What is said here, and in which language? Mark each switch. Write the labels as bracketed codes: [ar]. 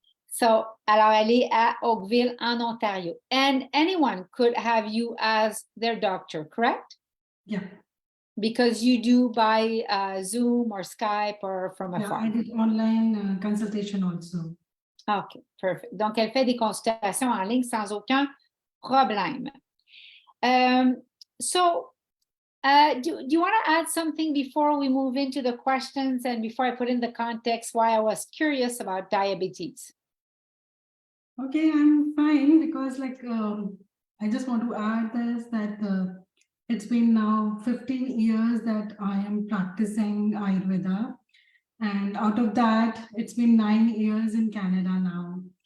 [fr] So, alors elle est à Oakville, en Ontario. [en] And anyone could have you as their doctor, correct? Yeah. Because you do by Zoom or Skype or from afar. I did online consultation also. OK, perfect. [fr] Donc, elle fait des consultations en ligne sans aucun problème. [en] So, do you want to add something before we move into the questions and before I put in the context why I was curious about diabetes? Okay, I'm fine because I just want to add this that it's been now 15 years that I am practicing Ayurveda, and out of that, it's been 9 years in Canada now.